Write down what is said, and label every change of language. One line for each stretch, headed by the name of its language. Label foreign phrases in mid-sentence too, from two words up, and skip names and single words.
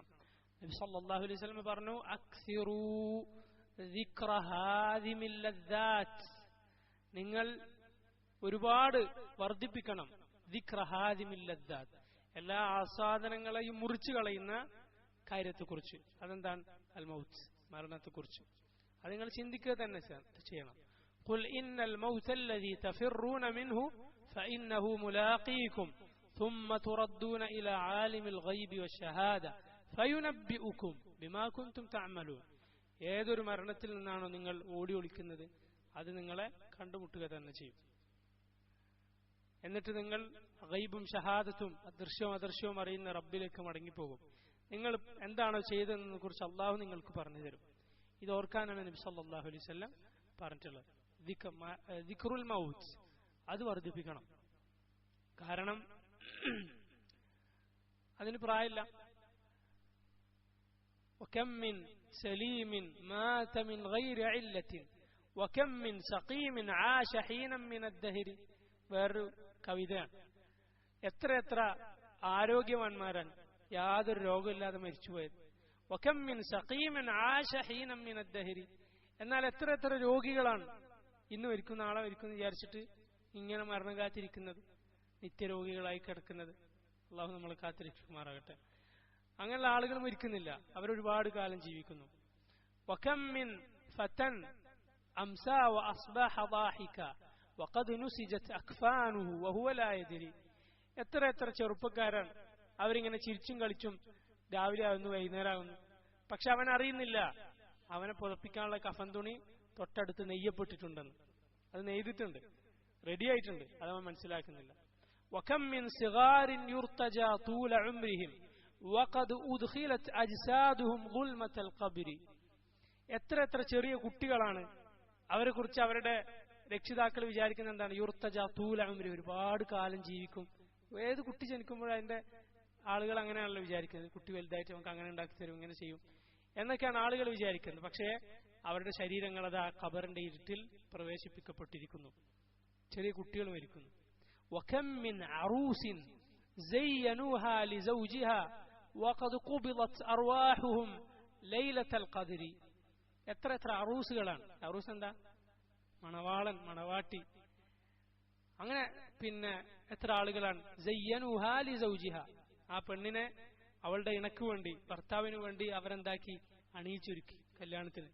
Malayalam: നബി
Arabic: صلى الله عليه وسلم
Malayalam: പറഞ്ഞു,
Arabic: أكثروا ذكر هادم اللذات,
Malayalam: നിങ്ങൾ ഒരുപാട് വർദ്ധിപ്പിക്കണം
Arabic: ذكر هادم اللذات,
Malayalam: എല്ലാ ആസ്വാദനങ്ങളെയും മുറിച്ചു കളയുന്ന കാര്യത്തെക്കുറിച്ച്. അതെന്താണ്? അൽ മൗത്ത്, മരണത്തെക്കുറിച്ച്. അത് നിങ്ങൾ ചിന്തിക്കുക തന്നെ ചെയ്യണം.
Arabic: قل إن الموت الذي تفرون منه فإنه ملاقيكم ثم تردون إلى عالم الغيب والشهادة فينبئكم بما كنتم تعملون.
Malayalam: ഏതൊരു മരണത്തിൽ നിന്നാണോ നിങ്ങൾ ഓടി ഒളിക്കുന്നത് അത് നിങ്ങളെ കണ്ടുമുട്ടുക തന്നെ ചെയ്യും. എന്നിട്ട് നിങ്ങൾ ഗൈബും ഷഹാദത്തും ദൃശ്യവും അദൃശ്യവും അറിയുന്ന റബ്ബിലേക്ക് മടങ്ങിപ്പോകും. നിങ്ങൾ എന്താണോ ചെയ്തതെന്നതിനെ കുറിച്ച് അള്ളാഹു നിങ്ങൾക്ക് പറഞ്ഞു തരും. ഇത് ഓർക്കാനാണ് നബി
Arabic: صلى الله عليه وسلم
Malayalam: പറഞ്ഞിട്ടുള്ളത്.
Arabic: ذكر الموت
Malayalam: അത് വർദ്ധിപ്പിക്കണം. കാരണം അതിന് പ്രായമില്ല.
Arabic: وكم من سليم مات من غير علة وكم من سقيم عاش حينا من الدهر.
Malayalam: വേറൊരു കവിതയാണ്. എത്ര എത്ര ആരോഗ്യവാന്മാരാണ് യാതൊരു രോഗമില്ലാതെ മരിച്ചുപോയത്.
Arabic: وكم من سقيم عاش حينا من الدهر.
Malayalam: എന്നാൽ എത്ര എത്ര രോഗികളാണ് ഇന്ന് മരിക്കും നാളെ മരിക്കും എന്ന് വിചാരിച്ചിട്ട് ഇങ്ങനെ മരണം കാത്തിരിക്കുന്നത്, നിത്യരോഗികളായി കിടക്കുന്നത്. അള്ളാഹു നമ്മളെ കാത്തിരിക്കുമാറാകട്ടെ. അങ്ങനെയുള്ള ആളുകൾ മരിക്കുന്നില്ല, അവരൊരുപാട് കാലം ജീവിക്കുന്നു.
Arabic: وكم من فتى أمسى وأصبح ضاحكا وقد نسجت أكفانه وهو لا يدري.
Malayalam: എത്ര എത്ര ചെറുപ്പക്കാരാണ് അവരിങ്ങനെ ചിരിച്ചും കളിച്ചും രാവിലെ ആവുന്നു, വൈകുന്നേരം ആവുന്നു. പക്ഷെ അവൻ അറിയുന്നില്ല അവനെ പുതപ്പിക്കാനുള്ള കഫൻ തുണി തൊട്ടടുത്ത് നെയ്യപ്പെട്ടിട്ടുണ്ടെന്ന്. അത് നെയ്തിട്ടുണ്ട്, റെഡി ആയിട്ടുണ്ട്, അതവൻ മനസ്സിലാക്കുന്നില്ല.
Arabic: وكم من صغار يرتجى طول عمرهم وقد أدخلت أجسادهم ظلمة القبر.
Malayalam: എത്ര എത്ര ചെറിയ കുട്ടികളാണ്, അവരെ കുറിച്ച് അവരുടെ രക്ഷിതാക്കൾ വിചാരിക്കുന്ന എന്താണ്?
Arabic: يرتجى طول عمري,
Malayalam: ഒരുപാട് കാലം ജീവിക്കും. ഏത് കുട്ടി ജനിക്കുമ്പോഴും അതിന്റെ ആളുകൾ അങ്ങനെയാണല്ലോ വിചാരിക്കുന്നത്, കുട്ടി വലുതായിട്ട് നമുക്ക് അങ്ങനെ ഉണ്ടാക്കി തരും, ഇങ്ങനെ ചെയ്യും എന്നൊക്കെയാണ് ആളുകൾ വിചാരിക്കുന്നത്. പക്ഷേ അവരുടെ ശരീരങ്ങൾ അത് ആ ഖബറിന്റെ ഇരുട്ടിൽ പ്രവേശിപ്പിക്കപ്പെട്ടിരിക്കുന്നു. ചെറിയ കുട്ടികൾ മരിക്കുന്നു.
Arabic: وكم من عروس زينوها لزوجها وقد قبضت أرواحهم ليلة القدر.
Malayalam: എത്ര എത്ര അറൂസുകളാണ്. അറൂസ് എന്താ? മണവാളൻ, മണവാട്ടി. അങ്ങനെ പിന്നെ എത്ര ആളുകളാണ്
Arabic: زينوها لزوجها,
Malayalam: ആ പെണ്ണിനെ അവളുടെ ഇണക്ക് വേണ്ടി, ഭർത്താവിന് വേണ്ടി അവരെന്താക്കി? അണിയിച്ചൊരുക്കി കല്യാണത്തിന്.